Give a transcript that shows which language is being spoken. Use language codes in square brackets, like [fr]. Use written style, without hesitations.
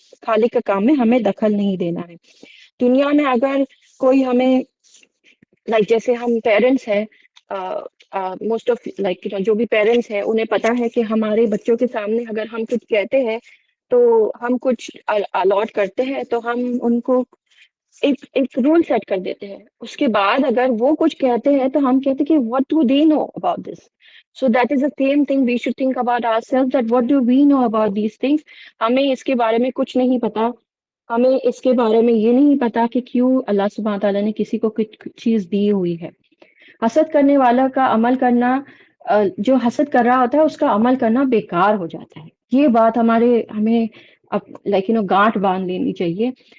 [ur] خالق کا کام میں ہمیں دخل نہیں دینا ہے. دنیا میں اگر کوئی ہمیں جیسے ہم پیرنٹس ہیں، موسٹ آف جو بھی پیرنٹس ہیں انہیں پتا ہے کہ ہمارے بچوں کے سامنے اگر ہم کچھ کہتے ہیں تو ہم کچھ الاٹ کرتے ہیں، تو ہم ان کو ایک رول سیٹ کر دیتے ہیں. اس کے بعد اگر وہ کچھ کہتے ہیں تو ہم کہتے ہیں کہ [en] what do they know about this? So that is the same thing we should think about ourselves, that what do we know about these things. [ur] ہمیں اس کے بارے میں کچھ نہیں پتا، ہمیں اس کے بارے میں یہ نہیں پتا کہ کیوں اللہ سبحانہ تعالیٰ نے کسی کو کچھ چیز دی ہوئی ہے. حسد کرنے والا کا عمل کرنا، جو حسد کر رہا ہوتا ہے اس کا عمل کرنا بیکار ہو جاتا ہے. یہ بات ہمیں گانٹ باندھ لینی چاہیے.